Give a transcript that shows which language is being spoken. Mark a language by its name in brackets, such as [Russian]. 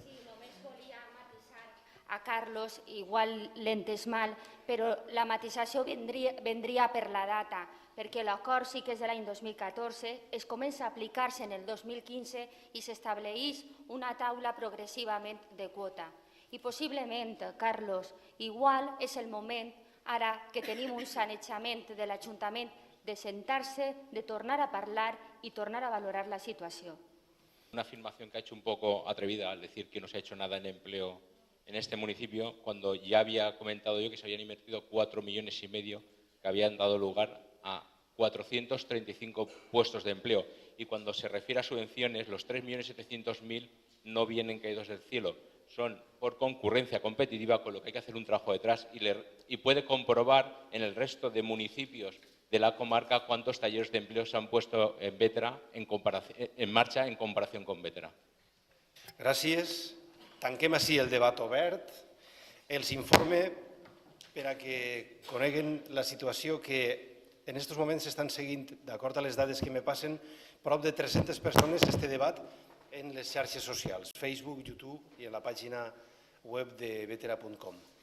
[Catalan] Sí, només volia matisar a Carlos, igual l'he entès mal, però la matisació vendria per la data, perquè l'acord sí que és de l'any 2014, es comença a aplicar-se en el 2015 i s'estableix una taula progressivament de quota. I possiblement, Carlos, igual és el moment, ara que tenim un sanejament de l'Ajuntament, de sentar-se, de tornar a parlar i tornar a valorar la situació. [Spanish] Una afirmación que ha hecho un poco atrevida al decir que no se ha hecho nada en empleo en este municipio, cuando ya había comentado yo que se habían invertido 4,5 millones que habían dado lugar a 435 puestos de empleo. Y cuando se refiere a subvenciones, los 3.700.000 no vienen caídos del cielo, son por concurrencia competitiva, con lo que hay que hacer un trabajo detrás y puede comprobar en el resto de municipios de la comarca cuántos talleres de empleo se han puesto en Bétera en [Catalan] marxa en comparació [Spanish] con Bétera. [Catalan] Gràcies. Tanquem així el debat obert. Els informe per a que coneguen la situació que en aquests moments s'estan seguint, d'acord a les dades que me passen, prop de 300 persones este debat en les xarxes socials, Facebook, YouTube i en la pàgina web de vetera.com.